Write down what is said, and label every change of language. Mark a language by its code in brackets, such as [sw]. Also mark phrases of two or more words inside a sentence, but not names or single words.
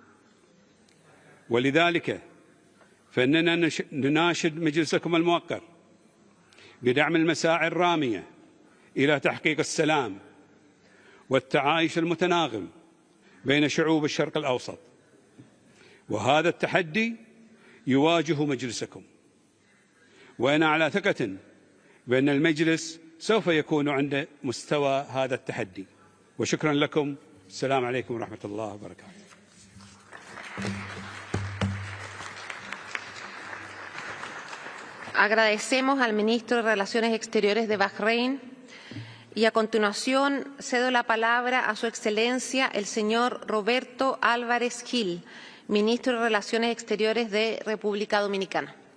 [ar] ولذلك فإننا نناشد مجلسكم الموقر بدعم المساعي الرامية إلى تحقيق السلام والتعايش المتناغم بين شعوب الشرق الأوسط، وهذا التحدي يواجه مجلسكم، وأنا على ثقة بأن المجلس سوف يكون عند مستوى هذا التحدي. وشكرا لكم. السلام عليكم ورحمة الله وبركاته. [es] Agradecemos al ministro de Relaciones Exteriores de Bahrein y a continuación cedo la palabra a su excelencia el señor Roberto Álvarez Gil, ministro de Relaciones Exteriores de República Dominicana.